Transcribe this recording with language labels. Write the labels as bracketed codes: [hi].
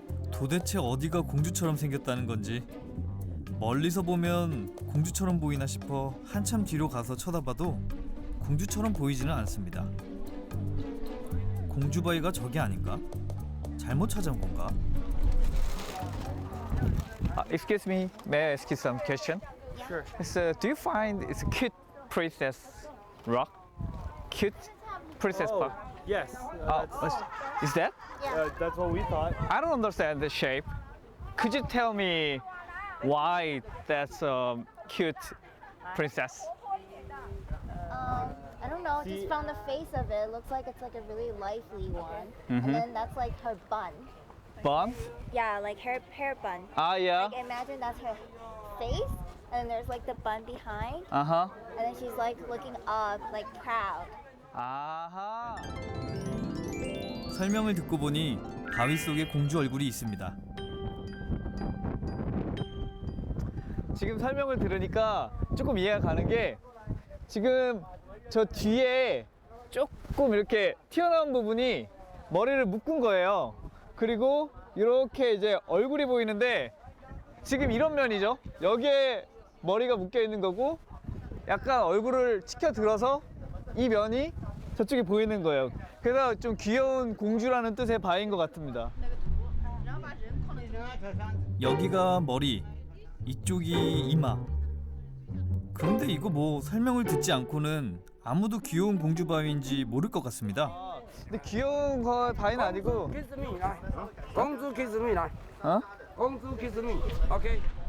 [ko] 도대체 어디가 공주처럼 생겼다는 건지 멀리서 보면 공주처럼 보이나 싶어 한참 뒤로 가서 쳐다봐도 공주처럼 보이지는 않습니다. 공주바위가 저게 아닌가? 잘못 찾아온 건가? [en] Excuse me, may I ask you some question? Sure. Do you find it's a cute princess rock? Cute princess park? Yes. Is that? That's what we thought. I don't understand the shape. Could you tell me why that's a cute princess? I don't know, just from the face of it, it looks like it's like a really lively one. Mhm. And then that's like her bun. Bun? Yeah, like her hair bun. Ah, yeah. Like imagine that's her face, and then there's like the bun behind, Uh-huh. and then she's like looking up, like proud. [ko] 아하. 설명을 듣고 보니 바위 속에 공주 얼굴이 있습니다. 지금 설명을 들으니까 조금 이해가 가는 게 지금 저 뒤에 조금 이렇게 튀어나온 부분이 머리를 묶은 거예요. 그리고 이렇게 이제 얼굴이 보이는데 지금 이런 면이죠. 여기에 머리가 묶여 있는 거고 약간 얼굴을 치켜 들어서 이 면이 저쪽에 보이는 거예요. 그래서 좀 귀여운 공주라는 뜻의 바위인 것 같습니다. 여기가 머리, 이쪽이 이마. 그런데 이거 뭐 설명을 듣지 않고는 아무도 귀여운 공주 바위인지 모를 것 같습니다. 근데 귀여운 거 바위는 아니고 [en] kiss me, [zh] 来，公主 kiss me， 来， [ko] 어? [zh] 公主 [en] kiss me，OK。